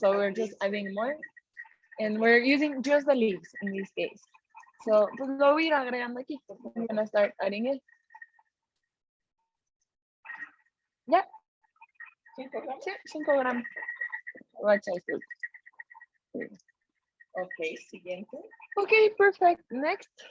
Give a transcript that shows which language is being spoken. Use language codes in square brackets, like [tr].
[en] So we're just adding more. And we're using just the leaves in this case. [es] So pues lo voy a ir agregando aquí. [en] I'm gonna start adding it. Yeah. [es] 5 gramos. Sí, 5 gramos. [en] Watch I do. [es] Ok, siguiente. [en] Okay, perfect. Next.